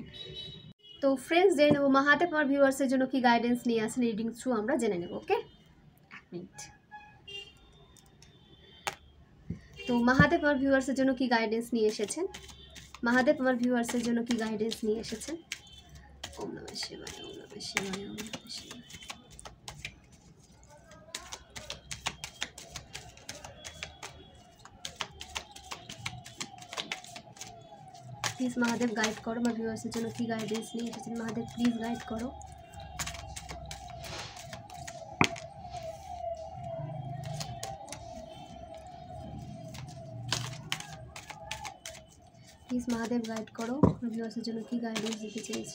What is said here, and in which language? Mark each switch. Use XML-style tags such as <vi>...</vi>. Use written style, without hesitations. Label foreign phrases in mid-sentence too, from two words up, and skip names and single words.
<bn>তো ফ্রেন্ডস, জেনে নেব মাহাদেব আমার ভিউয়ার্সের জন্য কি গাইডেন্স নিয়ে আসেন</bn> <en>reading through,</en> <bn>আমরা জেনে নেব। ওকে, এক মিনিট। তো মাহাদেব আমার ভিউয়ার্সের জন্য কি গাইডেন্স নিয়ে এসেছেন, মাহাদেব আমার ভিউয়ার্সের জন্য কি গাইডেন্স নিয়ে এসেছেন।</bn> <sa>ওম নমঃ শিবায়, ওম নমঃ শিবায়, ওম নমঃ শিবায়।</sa> <bn>প্লিজ মহাদেব গাইড করো, আমার ভিউয়ার্সের জন্য কি গাইডেন্স নিয়ে এসেছেন। মহাদেব প্লিজ গাইড করো। প্লিজ মহাদেব গাইড করো, আমার ভিউয়ার্সের জন্য কি গাইডেন্স দিতে চাইছি।</bn>